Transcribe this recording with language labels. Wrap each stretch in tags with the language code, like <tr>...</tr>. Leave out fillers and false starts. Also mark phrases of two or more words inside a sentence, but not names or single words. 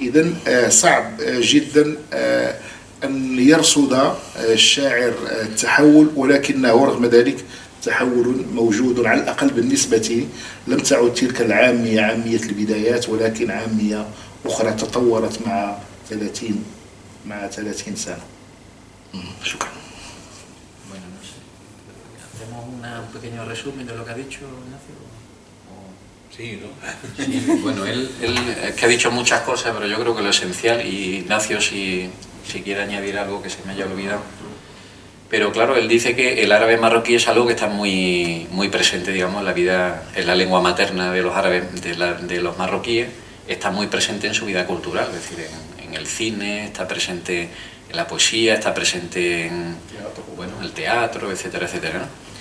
<ar>إذن صعب جدا أن يرصد الشاعر التحول، ولكنه رغم ذلك تحول موجود على الأقل بالنسبة. لم تعد تلك العامية عامية البدايات، ولكن عامية أخرى تطورت مع 30 سنة. شكرا.</ar> <es>Bueno, no sé. ¿Hacemos un pequeño resumen de lo que ha dicho Ignacio? Sí, ¿no? Sí, bueno, él es que ha dicho muchas cosas, pero yo creo que lo esencial, y Ignacio si quiere añadir algo que se me haya olvidado. Pero claro, él dice que el árabe marroquí es algo que está muy, muy presente, digamos, en la vida, en la lengua materna de los árabes, de los marroquíes, está muy presente en su vida cultural, es decir, en el cine, está presente en la poesía, está presente en bueno, el teatro, etcétera, etcétera, ¿no?</es>